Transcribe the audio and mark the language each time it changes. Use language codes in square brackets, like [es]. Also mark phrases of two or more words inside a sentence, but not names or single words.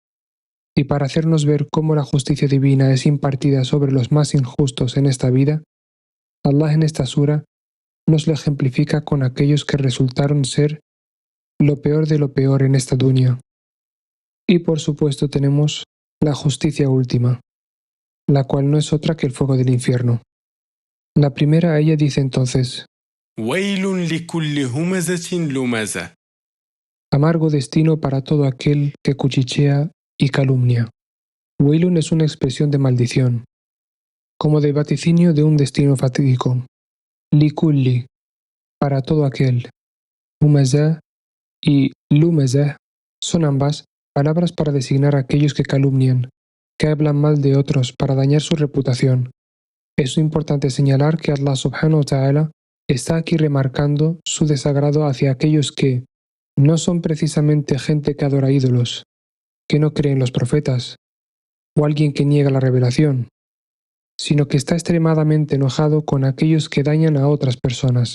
[es] Y para hacernos ver cómo la justicia divina es impartida sobre los más injustos en esta vida, Allah en esta sura nos lo ejemplifica con aquellos que resultaron ser lo peor de lo peor en esta dunya. Y por supuesto tenemos la justicia última, la cual no es otra que el fuego del infierno. La primera ella dice entonces: [ar] ويل لكل همزة لمزة. [es] Amargo destino para todo aquel que cuchichea y calumnia. Wailun es una expresión de maldición, como de vaticinio de un destino fatídico. Likulli, para todo aquel. Humazah y lumazah son ambas palabras para designar a aquellos que calumnian, que hablan mal de otros para dañar su reputación. Es importante señalar que Allah [ar] سبحانه وتعالى [es] está aquí remarcando su desagrado hacia aquellos que no son precisamente gente que adora ídolos, que no cree en los profetas, o alguien que niega la revelación, sino que está extremadamente enojado con aquellos que dañan a otras personas.